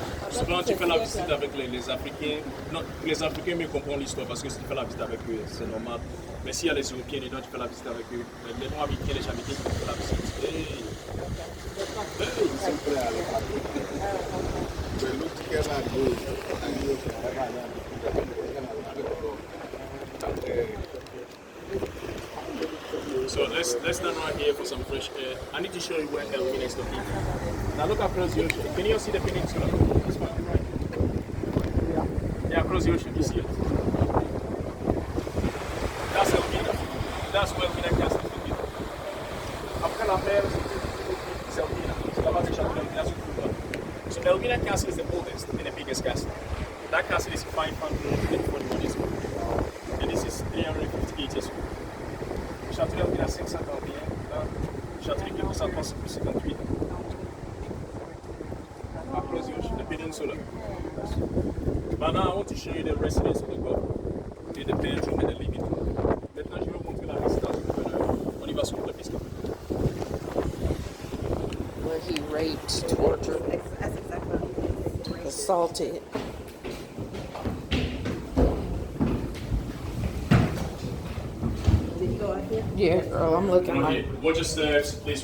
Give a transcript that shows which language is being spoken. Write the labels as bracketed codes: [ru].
[fr] Souvent, tu fais la visite avec les Africains. Non, les Africains mieux comprennent l'histoire parce que si tu fais la visite avec eux, c'est normal. Mais s'il y a les Européens dedans, tu fais la visite avec eux. Mais les Non-Américains, les Jamaïcains, tu fais la visite. Hey, ils sont prêts à aller. [en] But look together and do it. So let's stand right here for some fresh air. I need to show you where Elmina is located. Now look across the ocean. Can you all see the peninsula? This one, right? Yeah, across the ocean. You see it? That's Elmina. That's where Elmina Castle is located. [fr] Après la mer, c'est Elmina. C'est là-bas que château d'Elmina se trouve là. [en] So Elmina Castle is the oldest and the biggest castle. That castle is 541 years old. And this is 358 years old. [fr] Le château d'Elmina 541, là, le château de Québec 358. [en] Across the ocean, the peninsula. But now I want to show you the residence of the governor, the bedroom and the living room. [fr] Maintenant, je vais vous montrer la résidence du gouverneur. On y va sur le piste. [en] Where he raped, tortured, assaulted. Yeah, girl, I'm looking like. Watch your steps, please.